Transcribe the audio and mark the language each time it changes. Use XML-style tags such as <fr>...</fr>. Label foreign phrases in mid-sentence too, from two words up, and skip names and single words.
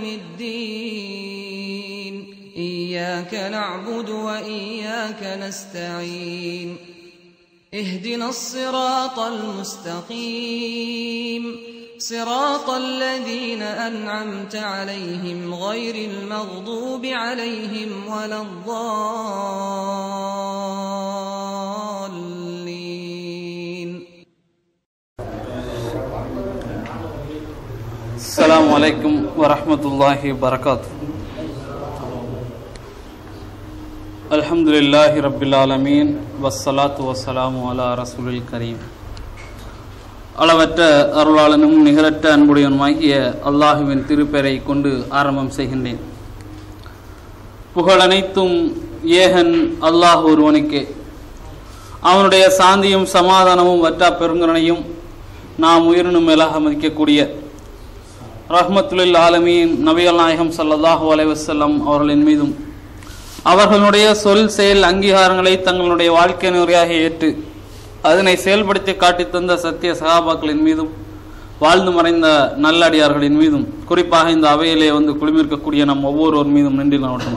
<ar>الدين إياك نعبد وإياك نستعين اهدنا الصراط المستقيم صراط الذين أنعمت عليهم غير المغضوب عليهم ولا الضالين. السلام عليكم ورحمة الله وبركاته. الحمد لله رب العالمين والصلاة والسلام على رسول الكريم.</ar> <ta>அளவற்ற அருளாளனும் நிகரற்ற அன்புடையனுமாகிய அல்லாஹுவின் திருப்பெயரை கொண்டு ஆரம்பம் செய்கின்றேன். புகழனைத்தும் ஏகன் அல்லாஹ் ஒருவனுக்கே. அவனுடைய சாந்தியும் சமாதானமும் வற்றா பெருங்கரணையும் நாம் உயிரினும் மேலாக மதிக்கக்கூடிய</ta> <ar>رحمة للعالمين</ar> <ta>நபிகள் நாயகம்</ta> <ar>صلى الله عليه وسلم</ar> <ta>அவர்களின் மீதும் அவர்களுடைய சொல் செயல் அங்கீகாரங்களை தங்களுடைய வாழ்க்கை முறையாக ஏற்று அதனை செயல்படுத்தி காட்டி தந்த சத்திய சகாபாக்களின் மீதும் வாழ்ந்து மறைந்த நல்லடியார்களின் மீதும் குறிப்பாக இந்த அவையிலே வந்து குழுமிருக்கக்கூடிய நம் ஒவ்வொருவர் மீதும் நின்று காணட்டும்.</ta>